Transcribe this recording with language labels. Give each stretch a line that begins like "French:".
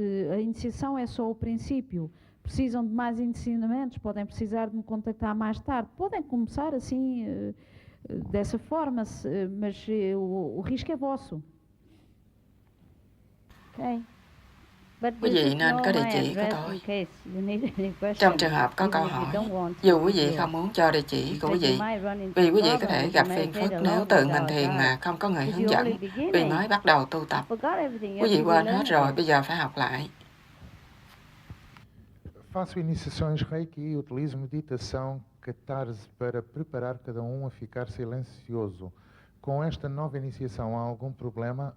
Portuguese: A iniciação é só o princípio. Precisam de mais ensinamentos, podem precisar de me contactar mais tarde. Podem começar assim, dessa forma, mas o risco é vosso.
English: Okay.
Vietnamese: Quý vị nên có địa chỉ của tôi. Trong trường hợp có câu hỏi, dù quý vị không muốn cho địa chỉ của quý vị, vì quý vị có thể gặp phiền phức nếu tự mình thiền mà không có người hướng dẫn, vì mới bắt đầu tu tập. Quý vị quên hết rồi, bây giờ phải học lại.
Portuguese: Faço iniciações Reiki e utilizo meditação catarse para preparar cada a ficar silencioso. Com esta nova iniciação há algum problema?